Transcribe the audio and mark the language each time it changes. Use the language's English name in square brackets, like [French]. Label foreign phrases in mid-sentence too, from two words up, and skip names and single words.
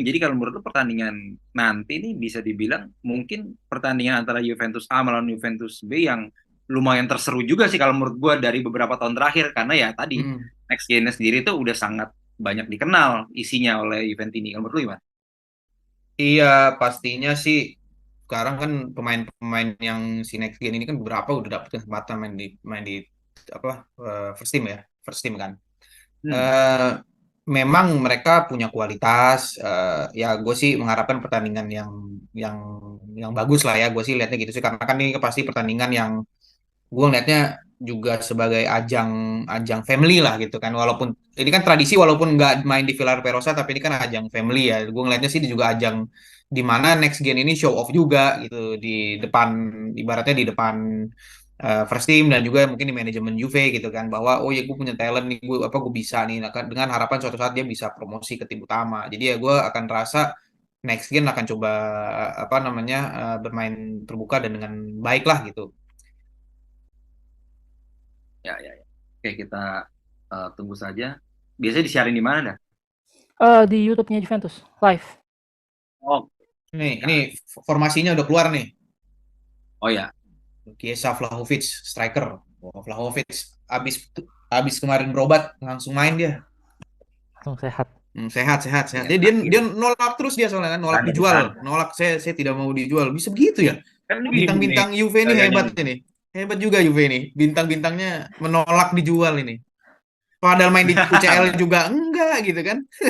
[Indonesian] Jadi kalau menurut lu pertandingan nanti ini bisa dibilang mungkin pertandingan antara Juventus A melawan Juventus B yang lumayan terseru juga sih kalau menurut gua dari beberapa tahun terakhir karena ya tadi Mm-mm. [English] next gen [Indonesian] sendiri tuh udah sangat banyak dikenal isinya oleh Juventus ini. Kalau menurut lu gimana? Iya, pastinya sih sekarang kan pemain-pemain yang si [English] next gen [Indonesian] ini kan beberapa udah dapet kesempatan main di apa [English] first team [Indonesian] ya, [English] first team [Indonesian] kan. Hmm. eh Memang mereka punya kualitas. Ya gue sih mengharapkan pertandingan yang yang bagus lah ya. Gue sih lihatnya gitu sih karena kan ini pasti pertandingan yang gue ngeliatnya juga sebagai ajang ajang family lah gitu kan. Walaupun ini kan tradisi walaupun nggak main di Villar Perosa tapi ini kan ajang family ya. Gue ngeliatnya sih ini juga ajang di mana [English] next gen [Indonesian] ini [English] show off [Indonesian] juga gitu di depan, ibaratnya di depan [English] first team [Indonesian] dan juga mungkin di manajemen Juve gitu kan, bahwa oh ya gue punya talent nih, gue bisa nih. Nah, dengan harapan suatu saat dia bisa promosi ke tim utama. Jadi ya gue akan rasa [English] next gen [Indonesian] akan coba apa namanya bermain terbuka dan dengan baik lah gitu. Ya, ya, ya. Oke, kita tunggu saja. Biasanya disiarin di mana dah? Di YouTube-nya Juventus live. Oh, Ini ya. formasinya udah keluar nih. Oh ya. Chiesa Vlahovic striker. Oh, Vlahovic abis abis kemarin berobat langsung main dia. Langsung sehat. Sehat sehat sehat. Ya, Dia nolak terus dia soalnya kan, nolak terakhir dijual. kan. Nolak, saya tidak mau dijual. Bisa begitu ya? Kan ini gini Bintang-bintang Juve ini gayanya hebat nih. ini. Hebat juga Juve ini. Bintang-bintangnya menolak dijual ini. Padahal main di UCL juga enggak gitu kan.